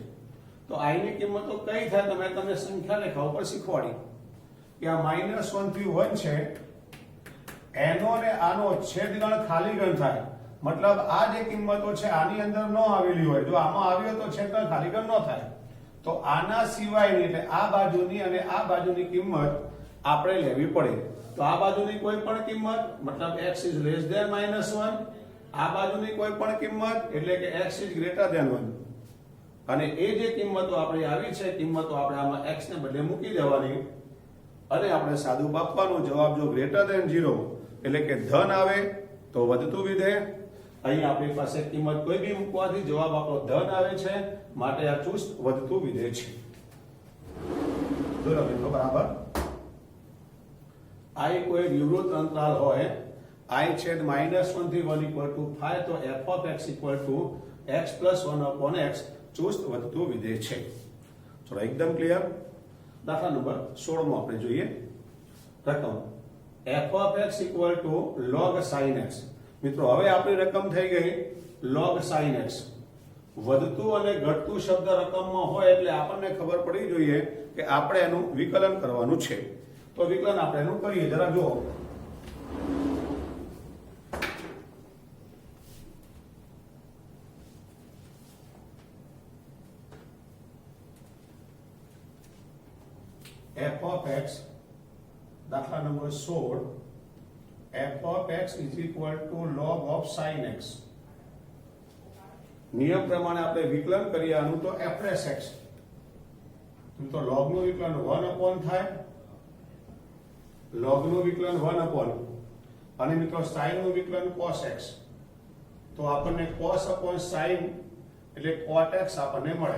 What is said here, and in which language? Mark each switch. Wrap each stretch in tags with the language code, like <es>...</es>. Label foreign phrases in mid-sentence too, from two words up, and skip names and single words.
<gu>તો i ની કિંમતો કઈ થાય તો મેં તમને સંખ્યા રેખા ઉપર શીખવાડી કે આ -1 થી 1 છે, એનો ને આનો છેદગણ ખાલી ગણ થાય. મતલબ આ જે કિંમતો છે આની અંદર ન આવેલી હોય, જો આમાં આવ્યો તો છેદગણ ખાલી ગણ ન થાય. તો આના સિવાયની એટલે આ બાજુની અને આ બાજુની કિંમત આપણે લેવી પડે. તો આ બાજુની કોઈ પણ કિંમત મતલબ</gu> <en>x is less than -1,</en> <gu>આ બાજુની કોઈ પણ કિંમત એટલે કે</gu> <en>x is greater than 1.</en> <gu>અને એ જે કિંમતો આપણી આવી છે કિંમતો આપણે આમાં x ને બદલે મૂકી દેવાની અને આપણે સાદું આપવાનું. જવાબ જો</gu> <en>greater than 0</en> <gu>એટલે કે ધન આવે તો વધતું વિધેય. અહીં આપણી પાસે કિંમત કોઈ બી મૂકવાથી જવાબ આપણો ધન આવે છે માટે આ ચુસ્ત વધતું વિધેય છે. જોજો મિત્રો બરાબર. i કોઈ વિવૃત અંતરાલ હોય, i છેદ -1 થી 1 = 5 તો</gu> <en>f of x = x plus 1 upon x</en> <gu>ચુસ્ત વધતું વિધેય છે. ચલો એકદમ ક્લિયર. દાખલા નંબર 16 માં આપણે જોઈએ રકમ</gu> <en>f of x = log sin x.</en> <gu>મિત્રો હવે આપણી રકમ થઈ ગઈ</gu> <en>log sin x.</en> <gu>વધતું અને ઘટતું શબ્દ રકમમાં હોય એટલે આપણને ખબર પડી જોઈએ કે આપણે એનું વિકલન કરવાનું છે. તો વિકલન આપણે એનું કરીએ. જરા જુઓ</gu> <en>f of x</en> <gu>દાખલા નંબર 16</gu> <en>f of x = log of sin x.</en> <gu>નિયમ પ્રમાણે આપણે વિકલન કરીએ આનું તો f' x. તો log નું વિકલન 1 upon થાય, log નું વિકલન 1 upon અને મિત્રો sin નું વિકલન cos x. તો આપણને</gu> <en>cos upon sin</en> <gu>એટલે</gu> <en>cot x</en> <gu>આપણને મળે.</gu>